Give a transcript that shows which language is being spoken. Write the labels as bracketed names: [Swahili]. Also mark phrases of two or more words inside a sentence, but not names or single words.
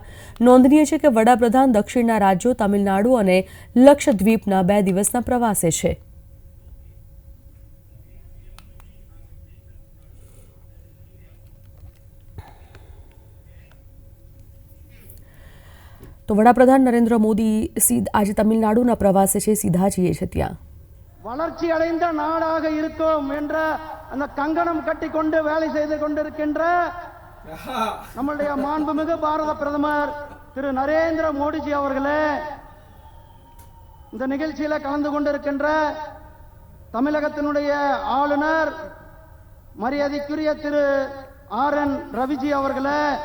[Gujarati] નોંધનીય છે કે વડાપ્રધાન દક્ષિણના રાજ્યો તમિલનાડુ અને લક્ષદ્વીપના 2 દિવસના પ્રવાસે છે. તો વડાપ્રધાન નરેન્દ્ર મોદી આજે તમિલનાડુના પ્રવાસે છે, સીધા જઈએ છે ત્યાં. [Tamil] வளர்ச்சி அடைந்த நாடாக இருக்கும் என்ற அந்த கங்கணம் கட்டி கொண்டு வேலை செய்து கொண்டிருக்கின்ற நம்முடைய மாண்புமிகு பாரத பிரதமர் திரு நரேந்திர மோடிஜி அவர்களே, இந்த நிகழ்ச்சியில கலந்து கொண்டிருக்கின்ற தமிழகத்தினுடைய ஆளுநர் மரியாதைக்குரிய திரு RN ரவிஜி அவர்களே,